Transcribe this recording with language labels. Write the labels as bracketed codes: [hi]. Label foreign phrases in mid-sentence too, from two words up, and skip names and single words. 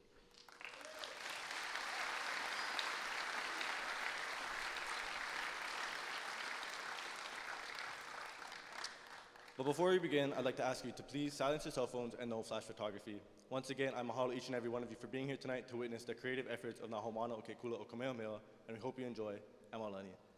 [en] But before we begin, I'd like to ask you to please silence your cell phones and no flash photography. Once again, I mahalo each and every one of you for being here tonight to witness the creative efforts of Nā Homana o Ke Kula o Kamehameha, and we hope you enjoy ʻEmalani.